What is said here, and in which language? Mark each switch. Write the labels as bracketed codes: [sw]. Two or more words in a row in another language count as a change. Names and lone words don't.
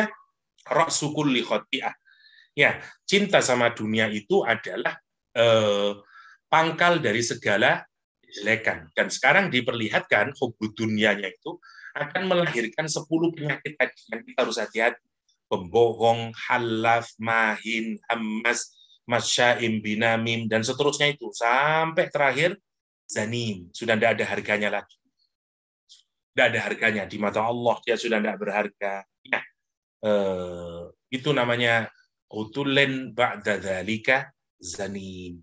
[ar] رأس كل خطيئة [id] ya cinta sama dunia itu adalah pangkal dari segala kejelekan dan sekarang diperlihatkan hubud dunianya itu akan melahirkan 10 penyakit tadi yang kita harus hati-hati pembohong, [ar] حلاف مهين هماز مشاء بنميم [id] dan seterusnya itu sampai terakhir zanim, sudah tidak ada harganya lagi. Tidak ada harganya. Di mata Allah, dia sudah tidak berharga. Ya, itu namanya [ar] عتل بعد ذلك زنيم.